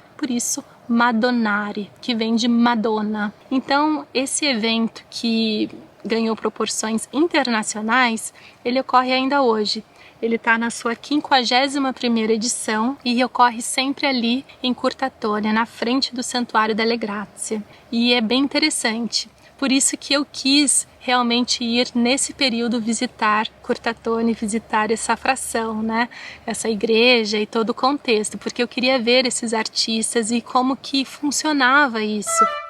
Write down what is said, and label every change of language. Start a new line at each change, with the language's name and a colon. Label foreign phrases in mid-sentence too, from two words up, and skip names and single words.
Portuguese: Por isso, Madonnari, que vem de Madonna. Então, esse evento que ganhou proporções internacionais, ele ocorre ainda hoje. Ele está na sua 51ª edição e ocorre sempre ali em Curtatone, na frente do Santuário delle Grazie. E é bem interessante. Por isso que eu quis realmente ir nesse período visitar Curtatone, visitar essa fração, né? Essa igreja e todo o contexto, porque eu queria ver esses artistas e como que funcionava isso.